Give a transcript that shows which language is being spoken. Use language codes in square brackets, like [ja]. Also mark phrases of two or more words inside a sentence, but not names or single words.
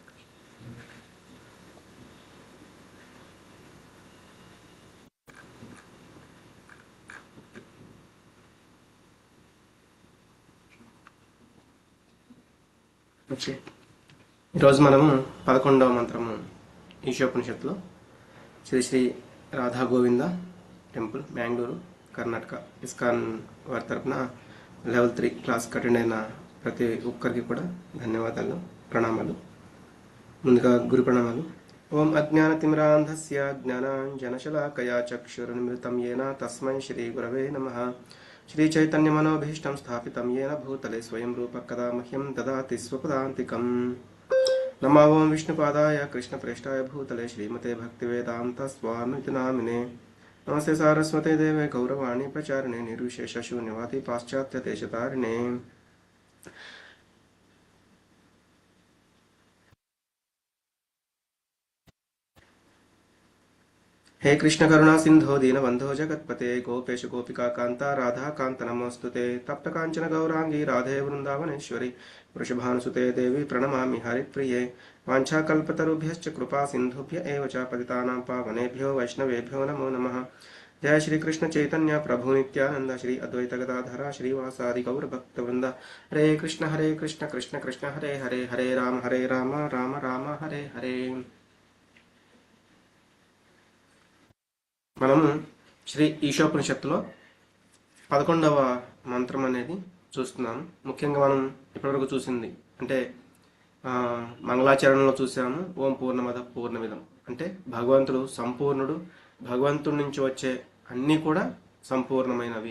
[te] ఓకే, ఈరోజు మనము 11వ మంత్రము ఈశోపనిషత్తులో శ్రీ శ్రీ రాధా గోవింద టెంపుల్ బెంగళూరు కర్ణాటక ఇస్కాన్ వారి తరపున లెవెల్ 3 క్లాస్కి అటెండ్ అయిన ప్రతి ఒక్కరికి కూడా ధన్యవాదాలు, ప్రణామాలు. [sa] ముందుగా గురు ప్రణామాలు. ఓం అజ్ఞానతిమిరాంధస్య జ్ఞానాంజనశలాకయా చక్షురున్మృతం येन తస్మై శ్రీ గురవే నమః. శ్రీ చైతన్యమనోభీష్టం స్థాపితం येन భూతలే స్వయం రూప కదా మహ్యం దదాతి స్వపదాంతికం. నమో ఓం విష్ణుపాదాయ కృష్ణప్రేష్టాయ భూతలే శ్రీమతే భక్తివేదాంత స్వామితి నామినే. నమస్తే సారస్వతే దేవే గౌరవాణి ప్రచారిణే నిర్విశేష శూన్యవాది పాశ్చాత్య దేశతారిణే. हे कृष्ण करुणा सिंधो दीनबंधो जगत्पते गोपेश गोपिका कांता राधा कांत नमोस्तुते. तप्त कांचन गौरांगी राधे वृंदावनेश्वरी वृषभानुसुते देवी प्रणमामि हरिप्रिये. वाञ्छाकल्पतरुभ्यश्च कृपा सिंधुभ्य एव च पतितानां पावनेभ्यो वैष्णवेभ्यो नमो नमः. जय श्री कृष्ण चैतन्य प्रभु नित्यानंद श्री अद्वैत गदाधर श्रीवासादि गौर भक्तवृंद. हरे कृष्ण कृष्ण कृष्ण हरे हरे हरे राम राम राम हरे हरे. [te] మనము శ్రీ ఈశోపనిషత్తులో 11వ మంత్రం అనేది చూస్తున్నాము. ముఖ్యంగా మనం ఇప్పటివరకు చూసింది అంటే మంగళాచరణలో చూసాము [sa] ఓం పూర్ణమద పూర్ణమిదం [te] అంటే భగవంతుడు సంపూర్ణుడు, భగవంతుడి నుంచి వచ్చే అన్నీ కూడా సంపూర్ణమైనవి.